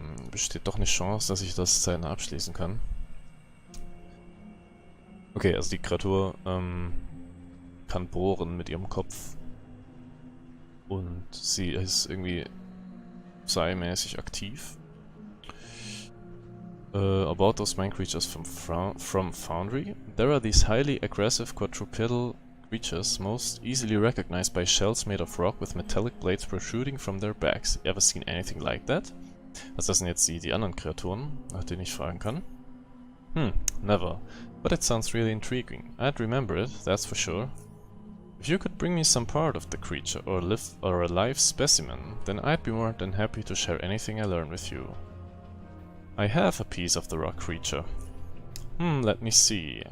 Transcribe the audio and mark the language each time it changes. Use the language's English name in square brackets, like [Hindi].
[German] Besteht doch eine Chance, dass ich das zeitnah abschließen kann. Okay, also die Kreatur kann bohren mit ihrem Kopf. Und sie ist irgendwie psi-mäßig aktiv. [English] About those mine creatures from Foundry. There are these highly aggressive quadrupedal creatures, most easily recognized by shells made of rock with metallic blades protruding from their backs. Ever seen anything like that? [German] Was das sind jetzt die anderen Kreaturen, nach denen ich fragen kann? [English] Never. But it sounds really intriguing. I'd remember it, that's for sure. If you could bring me some part of the creature or a live specimen, then I'd be more than happy to share anything I learn with you. I have a piece of the rock creature. Let me see.